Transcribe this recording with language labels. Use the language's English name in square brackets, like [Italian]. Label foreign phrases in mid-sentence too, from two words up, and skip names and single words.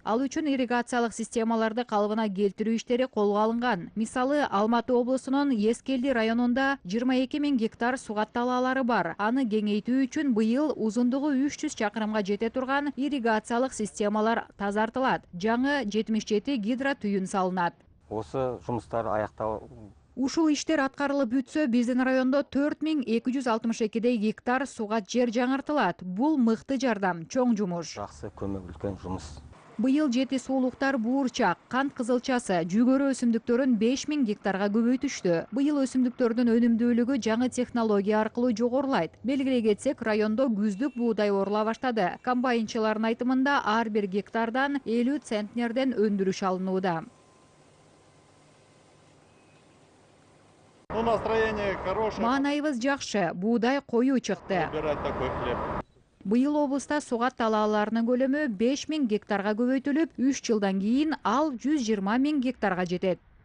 [Kyrgyz] Ал үчүн ирригациялык системаларды калыбына келтирүү иштери колго алынган. Мисалы, Алматы облусунун Эскелди районунда 22 000 гектар суга талаалары бар. Аны кеңейтүү үчүн быйыл узундугу 300 чакырымга жете турган ирригациялык системалар тазартылат. Жаңы 77 гидротүйүн салынат. [Kazakh] Осы жұмыстар аяқталып [Kyrgyz] Ушул иштер аткарылып бүтсө, биздин райондо 4262 гектар суга жер жаңыртылат. Бул мыкты жардам, чоң жумуш. [Kazakh] жақсы көмек, үлкен жұмыс. [Kyrgyz] Быйыл жети суулуктар буурчак, кант кызылчасы, жүгөрү өсүмдүктөрүн 5000 гектарга көбөйтүштү. Быйыл өсүмдүктөрдүн өнүмдүүлүгү жаңы технология аркылуу жогорулайт. Белгилей кетсек, райондо күздүк буудай орула баштады. Комбайнчылардын айтымында ар бир гектардан 50 центнерден өндүрүш алынууда. [Russian] Настроение хорошее. [Kyrgyz] Маанайыбыз жакшы, буудай коюу чыкты. [Russian] Убирать такой хлеб. [Kyrgyz] Быйыл облуста сугат талааларынын көлөмү 5000 гектарга көбөйтүлүп, 3 жылдан кийин ал 120 000 гектарга жетет.